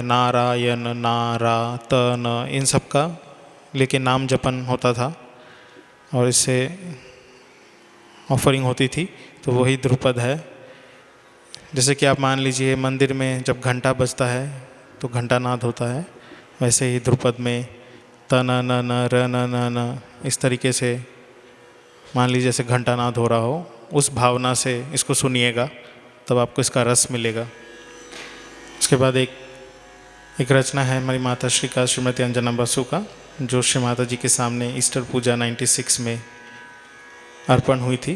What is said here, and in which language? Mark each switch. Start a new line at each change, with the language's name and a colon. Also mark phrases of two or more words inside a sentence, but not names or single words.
Hindi: नारायण, नारा, त, न इन सब का लेकिन नाम जपन होता था और इससे ऑफरिंग होती थी. तो वही ध्रुपद है. जैसे कि आप मान लीजिए मंदिर में जब घंटा बजता है तो घंटा नाद होता है, वैसे ही ध्रुपद में त, न, न, न, र, न, न, न इस तरीके से मान लीजिए जैसे घंटा नाद हो रहा हो, उस भावना से इसको सुनिएगा तब आपको इसका रस मिलेगा. उसके बाद एक रचना है हमारी माता श्री का, श्रीमती अंजना बसु का, जो श्री माता जी के सामने ईस्टर पूजा 96 में अर्पण हुई थी.